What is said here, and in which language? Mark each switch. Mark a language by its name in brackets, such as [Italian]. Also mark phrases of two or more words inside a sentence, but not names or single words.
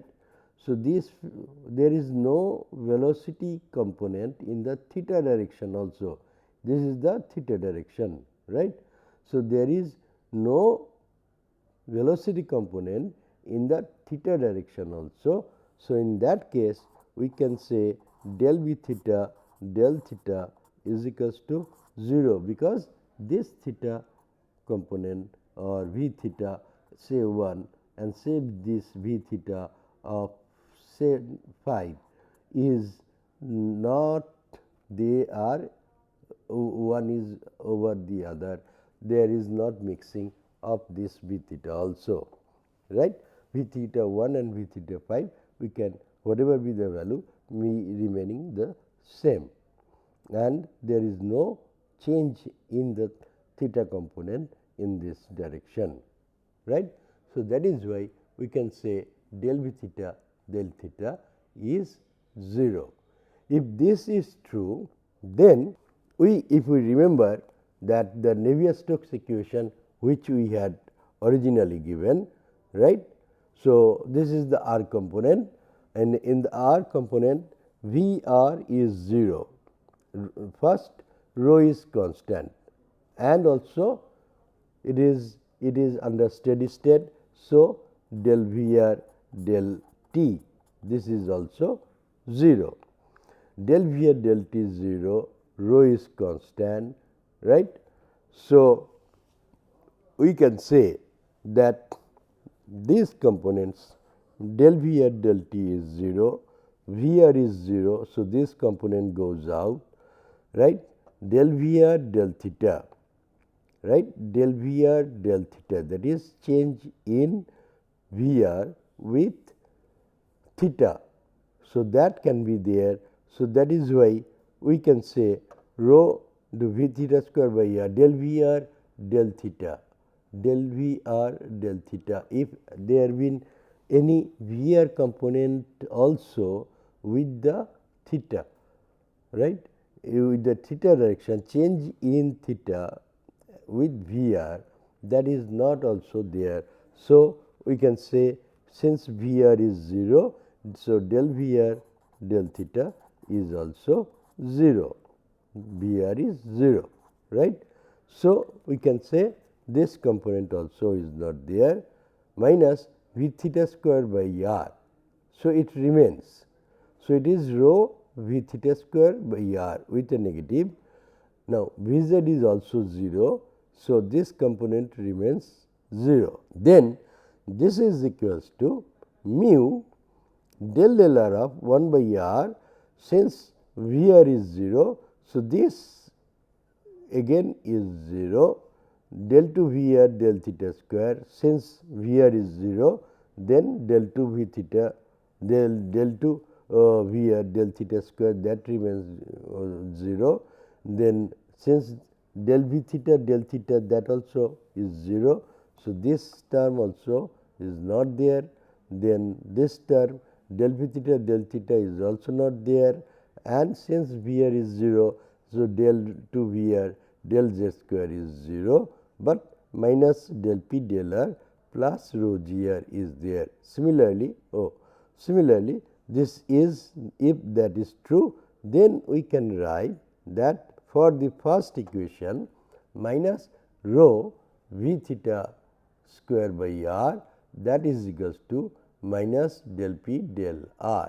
[English] So, this there is no velocity component in the theta direction also, this is the theta direction, right. So, there is no velocity component in the theta direction also. So, in that case we can say del v theta del theta is equals to 0, because this theta component or v theta say 1 and say this v theta of say 5 is not, they are one is over the other, there is not mixing of this v theta also, right. V theta 1 and v theta 5 we can whatever be the value remaining the same, and there is no change in the theta component in this direction, right. So, that is why we can say del v theta del theta is 0. If this is true, then if we remember that the Navier-Stokes equation which we had originally given, right. So, this is the r component, and in the r component V r is 0, first rho is constant and also it is under steady state. So, del V r del t this is also 0, del V r del t is 0, rho is constant, right. So, we can say that these components del V r del t is 0, V r is 0. So, this component goes out, right. Del V r del theta, right, del V r del theta, that is change in V r with theta. So, that can be there. So, that is why we can say rho the V theta square by r del V r del theta, del V r del theta. If there been any V r component also with the theta, right, with the theta direction, change in theta with V r, that is not also there. So, we can say since V r is 0, so del V r del theta is also 0, V r is 0, right. So, we can say this component also is not there, minus V theta square by r. So, it remains. So, it is rho V theta square by r with a negative. Now, V z is also 0. So, this component remains 0. Then this is equals to mu del r of 1 by r, since V r is 0. So, this again is 0, del 2 V r del theta square, since V r is 0, then del 2 V theta del 2 V r del theta square, that remains 0. Then since del V theta del theta, that also is 0. So, this term also is not there. Then this term del V theta del theta is also not there, and since V r is 0. So, del 2 V r del z square is 0, but minus del p del r plus rho g r is there. Similarly, this is, if that is true, then we can write that for the first equation minus rho v theta square by r, that is equals to minus del p del r.